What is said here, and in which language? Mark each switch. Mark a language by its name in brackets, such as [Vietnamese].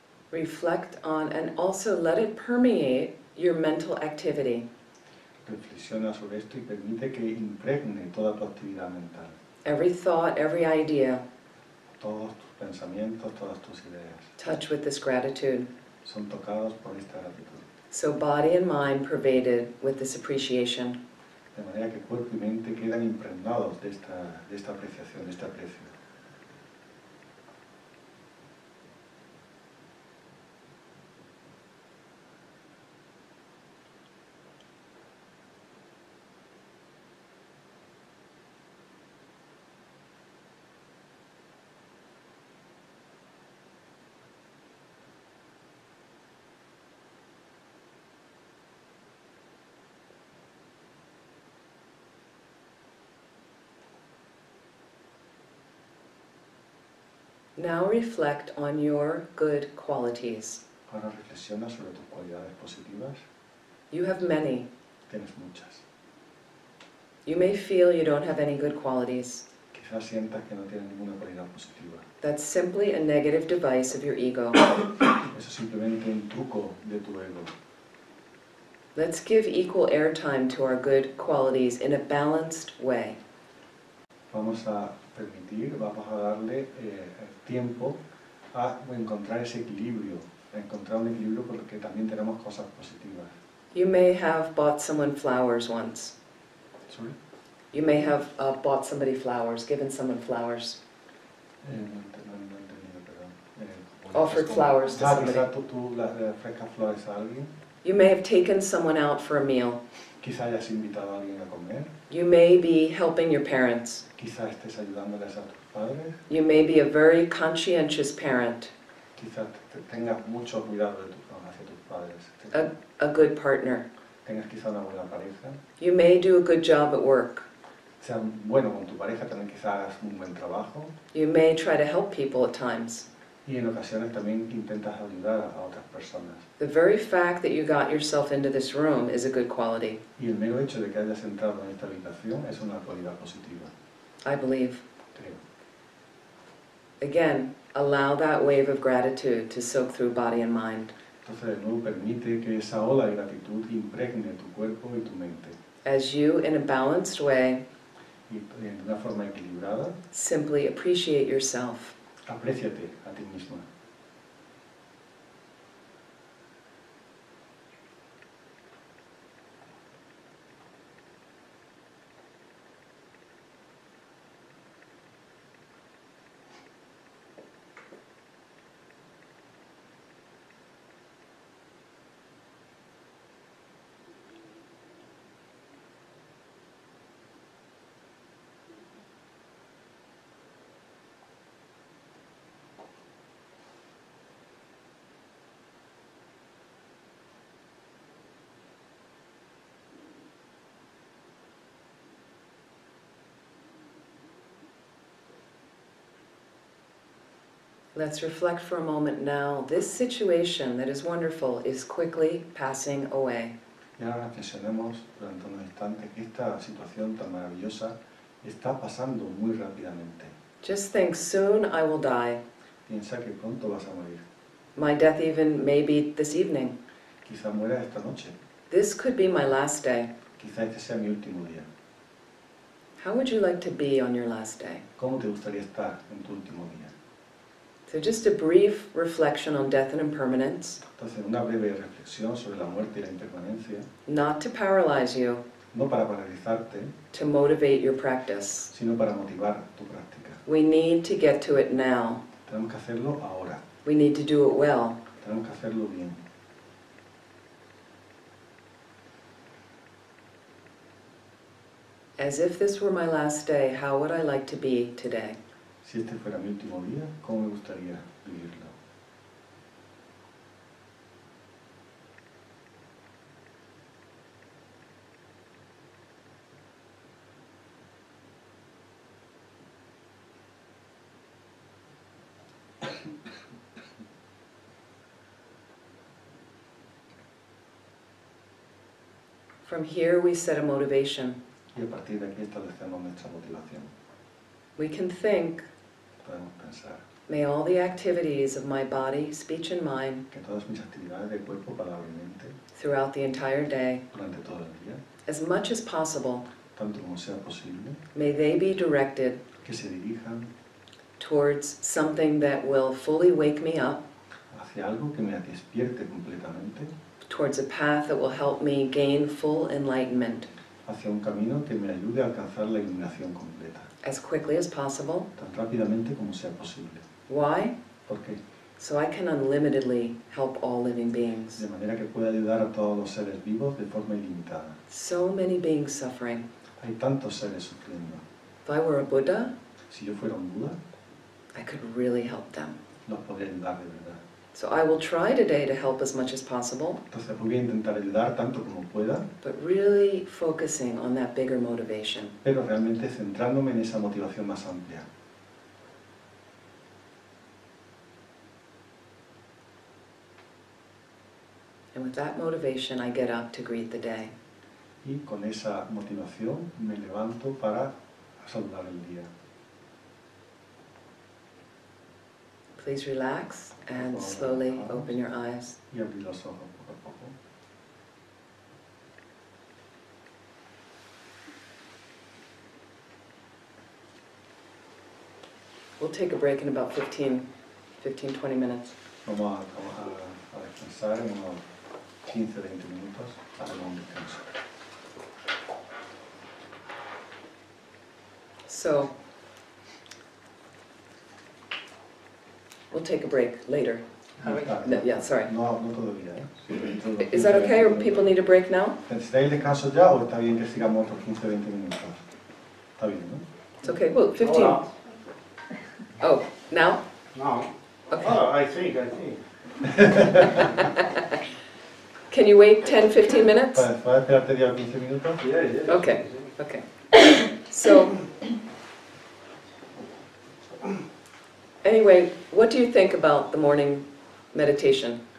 [English] Reflect on and also let it permeate your mental activity. [Spanish] Reflexiona sobre esto y permite que impregne toda tu actividad mental. [English] Every thought, every idea, [Spanish] Todos tus pensamientos, todas tus ideas [English] touch with this gratitude. [Spanish] son tocados por esta gratitud. [English] So body and mind pervaded with this appreciation. [Spanish] De manera que cuerpo y mente quedan impregnados de esta apreciación, de este aprecio. [English] Now reflect on your good qualities. [Spanish] Ahora reflexiona sobre tus cualidades positivas. [English] You have many. [Spanish] Tienes muchas. [English] You may feel you don't have any good qualities. [Spanish] Quizás sientas que no tienes ninguna cualidad positiva. [English] That's simply a negative device of your ego. [Spanish] Eso es simplemente un truco de tu ego. [English] Let's give equal airtime to our good qualities in a balanced way. [Spanish] Vamos a darle tiempo a encontrar ese equilibrio, a encontrar un equilibrio porque también tenemos cosas positivas. [English] You may have bought someone flowers once. ¿Sorry? You may have bought somebody flowers, given someone flowers. [Spanish] No he entendido, perdón. [English] Offered flowers to somebody. [Spanish] Quizás tú le ofrezcas flores a alguien. [English] You may have taken someone out for a meal. [Spanish] Quizás hayas invitado a alguien a comer. [English] You may be helping your parents. [Spanish] Quizás estés ayudándoles a tus padres. [English] You may be a very conscientious parent. [Spanish] Quizás tengas mucho cuidado hacia tus padres. [English] A good partner. [Spanish] Tengas quizá una buena pareja. [English] You may do a good job at work. [Spanish] Sea bueno con tu pareja, también quizás hagas un buen trabajo. [English] You may try to help people at times. [Spanish] Y en ocasiones también intentas ayudar a otras personas. [English] The very fact that you got yourself into this room is a good quality. [Spanish] Y el mero hecho de que hayas entrado en esta habitación es una cualidad positiva. [English] I believe. [Spanish] Creo. [English] Again, allow that wave of gratitude to soak through body and mind. [Spanish] Entonces, de nuevo, permite que esa ola de gratitud impregne tu cuerpo y tu mente. [English] As you, in a balanced way, [Spanish] Y de una forma equilibrada, [English] simply appreciate yourself. [Spanish] apréciate a ti misma. [English] Let's reflect for a moment now. This situation that is wonderful is quickly passing away. [Spanish] Y ahora reflexionemos durante unos instantes que esta situación tan maravillosa está pasando muy rápidamente. [English] Just think, soon I will die. [Spanish] Piensa que pronto vas a morir. [English] My death even may be this evening. [Spanish] Quizá mueras esta noche. [English] This could be my last day. [Spanish] Quizá este sea mi último día. [English] How would you like to be on your last day? [Spanish] ¿Cómo te gustaría estar en tu último día? [English] So just a brief reflection on death and impermanence, [Spanish] Entonces, una breve reflexión sobre la muerte y la impermanencia, [English] not to paralyze you, [Spanish] no para paralizarte, [English] to motivate your practice. [Spanish] sino para motivar tu práctica. [English] We need to get to it now. [Spanish] Tenemos que hacerlo ahora, [English] We need to do it well. [Spanish] tenemos que hacerlo bien. [English] As if this were my last day, how would I like to be today? [Spanish] Si este fuera mi último día, ¿cómo me gustaría vivirlo? [English] From here we set a motivation. [Spanish] Y a partir de aquí establecemos nuestra motivación. [English] We can think, [Spanish] Podemos pensar, [English] May all the activities of my body, speech and mind [Spanish] que todas mis actividades de cuerpo, palabra y mente [English] throughout the entire day, [Spanish] durante todo el día, [English] as much as possible, [Spanish] tanto como sea posible, [English] may they be directed [Spanish] que se dirijan [English] towards something that will fully wake me up, [Spanish] hacia algo que me despierte completamente, [English] towards a path that will help me gain full enlightenment [Spanish] hacia un camino que me ayude a alcanzar la iluminación completa, [English] as quickly as possible. [Spanish] tan rápidamente como sea posible. [English] Why? [Spanish] ¿Por qué? [English] So I can unlimitedly help all living beings. [Spanish] De manera que pueda ayudar a todos los seres vivos de forma ilimitada. [English] So many beings suffering. [Spanish] Hay tantos seres sufriendo. [English] If I were a Buddha, [Spanish] Si yo fuera un Buda, [English] I could really help them. [Spanish] los podría ayudar de verdad. [English] So I will try today to help as much as possible, [Spanish] Entonces voy a intentar ayudar tanto como pueda, [English] but really focusing on that bigger motivation. [Spanish] pero realmente centrándome en esa motivación más amplia. [English] And with that motivation, I get up to greet the day. [Spanish] Y con esa motivación me levanto para saludar el día. [English] Please relax and slowly open your eyes. [Spanish] Y abrir los ojos poco a poco. [English] We'll take a break in about 15, 20 minutes. [Spanish] Vamos a descansar en unos 15-20 minutos. Hacemos un descanso. [English] So, we'll take a break later. [Spanish] Más tarde. [English] No, yeah, sorry. [Spanish] No todavía, ¿eh? Sí, dentro de los [English] Is that 15, okay, or 20 people need a break now? [Spanish] ¿Necesitáis descanso ya o está bien que sigamos otros 15-20 minutos? Está bien, ¿no? [English] It's okay, well, 15. Oh, now? No. Okay. Oh, I think. Can you wait 10, 15 minutes? [Spanish] ¿Puedes esperarte 10 o 15 minutos? [English] Yeah. Okay, okay. So, anyway, what do you think about the morning meditation?